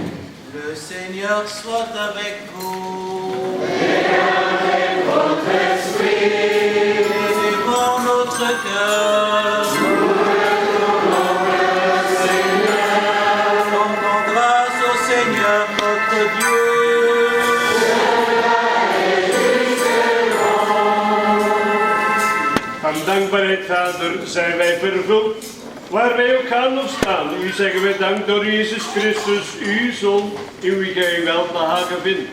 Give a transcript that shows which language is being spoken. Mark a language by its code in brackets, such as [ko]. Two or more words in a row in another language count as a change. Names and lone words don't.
[fr] Le Seigneur soit avec vous. Et avec votre esprit. Élevons notre cœur. Rendons grâce au Seigneur notre Dieu. [nl] Van dankbaarheid, Vader, zijn wij vervuld. Waar wij ook gaan of staan, u zeggen wij dank door Jezus Christus, uw Zoon, in wie gij welbehagen vindt.